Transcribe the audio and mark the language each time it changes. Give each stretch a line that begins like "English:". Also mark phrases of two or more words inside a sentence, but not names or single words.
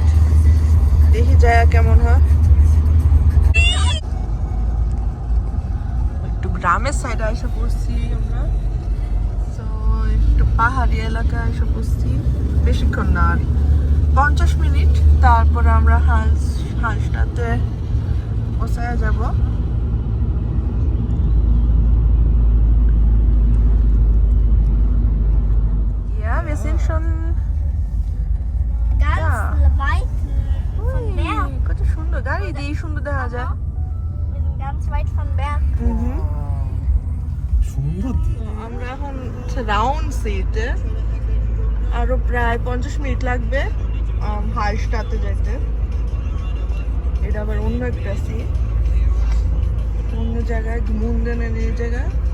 Bangla: দেখি যায় কেমন হয়। একটু গ্রামের সাইডে এসে পড়ছি আমরা। তো একটু পাহাড়ি এলাকায় এসে পড়ছি। বেশিক্ষণ না, আর 50 মিনিট। তারপরে আমরা হালস্টাতে পৌঁছায় যাব।
German: Ja, wir sind schon Ganz Ja. weit von Berg.
Bangla: কত সুন্দর গাড়ি দিয়ে সুন্দর দেখা যায়।
German: Wir sind ganz weit von Berg.
Bangla: সুন্দর দিন। আমরা এখন রাউন্ড সিতে আরো প্রায় 50 মিনিট লাগবে হালস্টাতে যেতে। এটা আবার অন্য একটা সিট, অন্য জায়গায়, মুন্ডেনের এই জায়গায়।